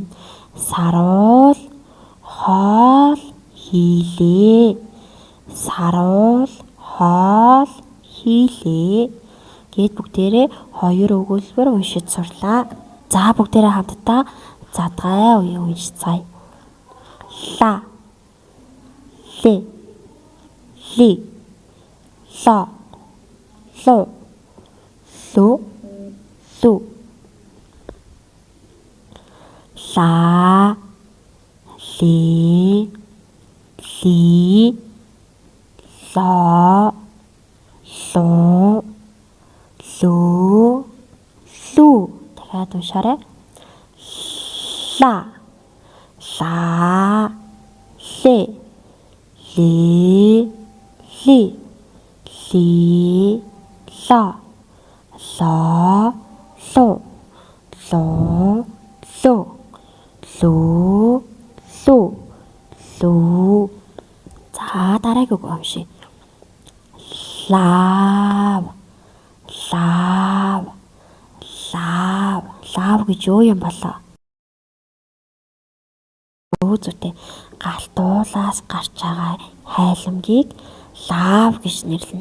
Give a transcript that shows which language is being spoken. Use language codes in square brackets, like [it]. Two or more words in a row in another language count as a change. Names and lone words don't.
[mn] Саруул хоол хийлээ. Саруул хоол хийлээ. Гээд бүгдээрээ хоёр өгүүлбэр уншиж сурлаа. За бүгдээрээ хамтдаа задгай үеийг уншицгаая. Ла, ле, ли, ло, ло, лу, лу. Ла, ли, ли, ло, ло, лу, лу. Дахиад уншаарай. Ла, ла, ле, ли, ли, ли, ло, ло, лу, ло, лу, лу, лу, лу. За дараагийн үг уншия. Лав, лав, лав. Лав гэж юу юм болоо? Зүйтэй галтуулаас гарч байгаа хайламгийг лав гэж нэрлэнэ.